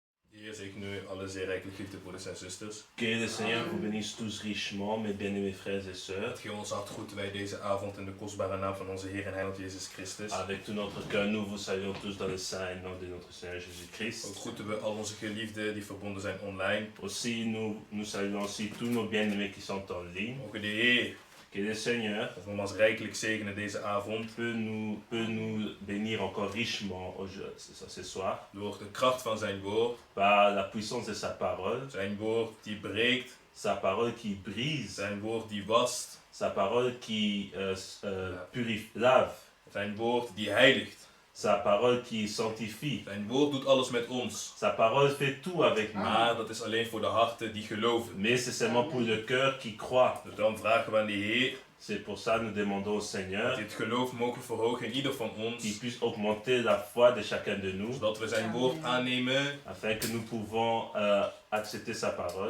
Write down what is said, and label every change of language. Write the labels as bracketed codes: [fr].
[nl] Heer zegene u alle zeer rijkelijk geliefde broeders en zusters. [fr] Que le Seigneur vous bénisse tous richement, mes bien-aimés frères et sœurs. [nl] Het geheel ons hart groeten wij deze avond in de kostbare naam van onze Heer en Heiland Jezus Christus. [fr] Avec tout notre cœur, nous vous saluons tous dans le saint et nom de notre Seigneur Jésus-Christ. [nl] Ook groeten we al onze geliefden die verbonden zijn online. [fr] Aussi, nous saluons aussi tous nos bien-aimés qui sont en ligne. [nl] Mogen de Heer [fr] Que le Seigneur [nl] nogmaals rijkelijk zegenen deze avond. [fr] peut nous bénir encore richement ce soir [nl] Door de kracht van zijn woord. [fr] par la puissance de sa parole. [nl] Zijn woord die breekt. [fr] Sa parole qui brise. [nl] Zijn woord die wast. [fr] Sa parole qui lave. [nl] Zijn woord die heiligt. [fr] Sa parole qui sanctifie. [nl] Zijn woord doet alles met ons. [fr] Sa parole fait tout avec nous. [nl] Maar dat is alleen voor de harten die geloven. [fr] Mais c'est seulement pour le cœur qui croit. [nl] Dus dan vragen we aan de Heer. [fr] C'est pour ça que nous demandons au [nl] Dat [fr] Seigneur [nl] dit geloof mogen verhogen in ieder van [fr] qu'il [nl] ons. [fr] puisse augmenter la foi de chacun de nous, [nl] Zodat we zijn woord aannemen. [fr] afin que nous pouvons accepter sa parole,